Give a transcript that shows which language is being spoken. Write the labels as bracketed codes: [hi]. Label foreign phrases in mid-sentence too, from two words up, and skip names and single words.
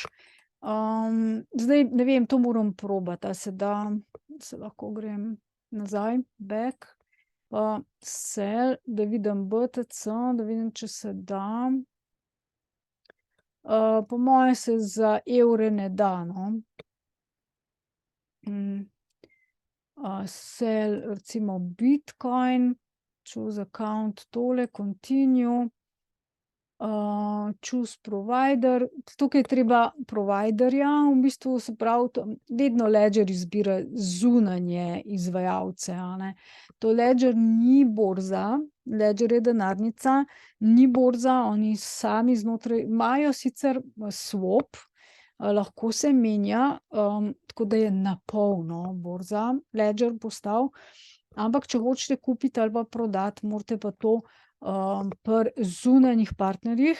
[sl] Zdaj ne vem, to moram probati, a se da, se lahko grem nazaj, back, pa sell, da vidim BTC, da vidim, če se da. Po moje se za evre ne da, no. [en] Sell recimo Bitcoin, choose account, tole, continue. Choose provider, [sl] tukaj je treba providerja, v bistvu, se pravi, vedno Ledger izbira zunanje izvajalce, a ne. To Ledger ni borza, Ledger je denarnica, ni borza, oni sami znotraj imajo sicer swap, lahko se menja, tako da je na polno borza Ledger postal, ampak če hočete kupiti ali pa prodati, morate pa to, pri zunanjih partnerjih.